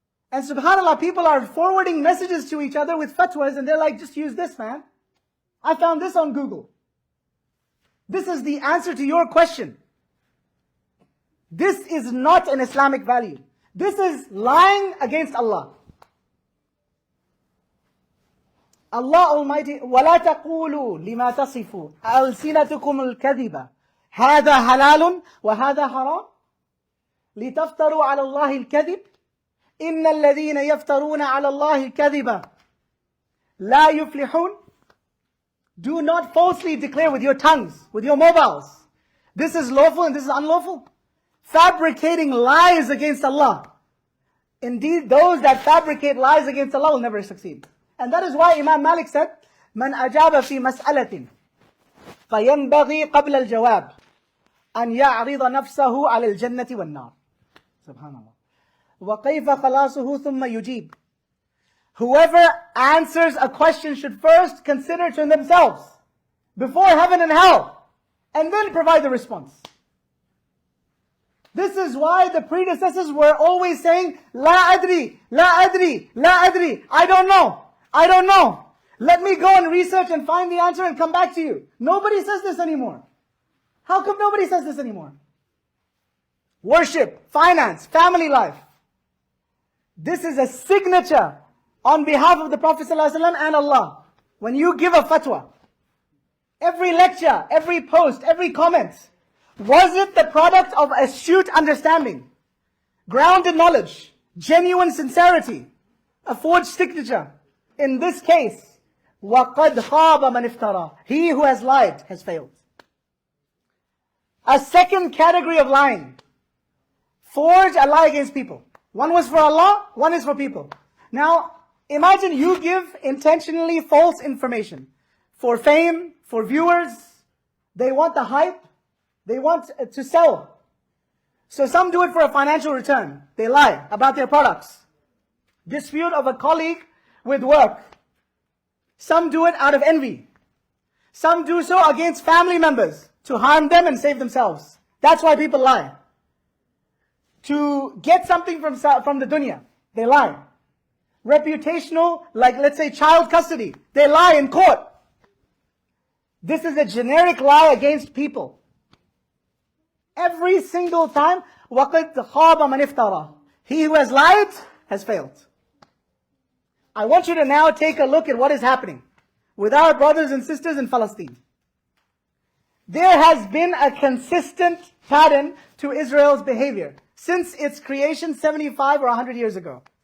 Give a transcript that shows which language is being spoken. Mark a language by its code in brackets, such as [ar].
[en] And subhanAllah, people are forwarding messages to each other with fatwas, and they're like, just use this, man. I found this on Google. This is the answer to your question. This is not an Islamic value. This is lying against Allah. [ar] Allah Almighty, وَلَا تَقُولُوا لِمَا تَصِفُوا أَلْسِنَتُكُمُ الْكَذِبَ هَذَا حَلَالٌ وَهَذَا حَرَامٌ لِتَفْتَرُوا عَلَى اللَّهِ الْكَذِبَ إِنَّ الَّذِينَ يَفْتَرُونَ عَلَى اللَّهِ الْكَذِبَ لَا يُفْلِحُونَ. [en] Do not falsely declare with your tongues, with your mobiles. This is lawful and this is unlawful. Fabricating lies against Allah. Indeed, those that fabricate lies against Allah will never succeed. And that is why Imam Malik said, [ar] من أجاب في مسألة فينبغي قبل الجواب أن يعرض نفسه على الجنة والنار. Subhanallah. وكيف خلاصه ثم يجيب. [en] Whoever answers a question should first consider to themselves before heaven and hell, and then provide the response. This is why the predecessors were always saying, [ar] La adri, la adri, la adri. [en] I don't know. I don't know. Let me go and research and find the answer and come back to you. Nobody says this anymore. How come nobody says this anymore? Worship, finance, family life. This is a signature on behalf of the Prophet ﷺ and Allah. When you give a fatwa, every lecture, every post, every comment, was it the product of astute understanding, grounded knowledge, genuine sincerity, a forged signature? In this case, [ar] وَقَدْ خَابَ مَنِ افْتَرَى. [en] He who has lied has failed. A second category of lying. Forge a lie against people. One was for Allah, one is for people. Now, imagine you give intentionally false information. For fame, for viewers, they want the hype, they want to sell. So some do it for a financial return. They lie about their products. Dispute of a colleague with work. Some do it out of envy. Some do so against family members to harm them and save themselves. That's why people lie. To get something from the dunya, they lie. Reputational, like let's say child custody, they lie in court. This is a generic lie against people. Every single time, [ar] وَقَدْ خَابَ مَنِ افْتَرَى. [en] He who has lied has failed. I want you to now take a look at what is happening with our brothers and sisters in Palestine. There has been a consistent pattern to Israel's behavior since its creation 75 or 100 years ago.